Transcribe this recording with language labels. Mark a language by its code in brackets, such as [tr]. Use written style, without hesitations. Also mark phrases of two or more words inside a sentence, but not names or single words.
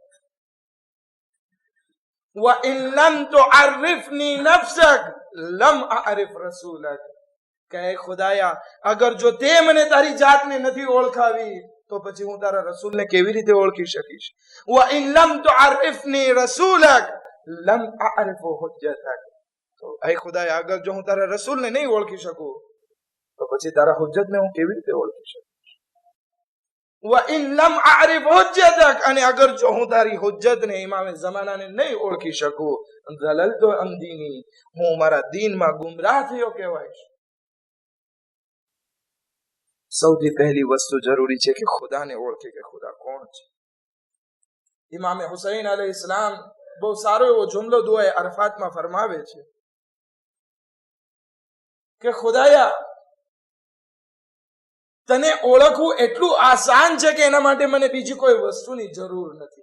[ar] وإن لم تعرفني نفسك لم أعرف رسولك, [gu] કે ખુદાયા, અગર જો તે મને તારી જાતને નથી ઓળખાવી તો પછી હું તારા રસૂલને કેવી રીતે ઓળખી શકીશ? [ar] وإن لم تعرفني رسولك لم أعرف حجتك, [gu] તો એ ખુદાયા, અગર જો હું તારા રસૂલને નહીં ઓળખી શકું તો પછી તારા હુજ્જતને હું કેવી રીતે ઓળખી શકું? [ar] وَإِن لَمْ أَعْرِفْ حُجَّتَكَ [gu] અને અગર જો હું તારી હુજ્જતને ઇમામે ઝમાનાને નહીં ઓળખી શકું [ar] ضللت عن ديني [gu] હું મારા દીનમાં ગુમરાહ થયો કહેવાય. સૌથી પહેલી વસ્તુ જરૂરી છે કે ખુદાને ઓળખે કે ખુદા કોણ છે. ઇમામે હુસૈન અલૈહિસ્સલામ બહુ સારો એવો જુમલો દુઆએ અરફાતમાં ફરમાવે છે કે ખુદાયા તને ઓળખવું એટલું આસાન છે કે એના માટે મને બીજી કોઈ વસ્તુની જરૂર નથી.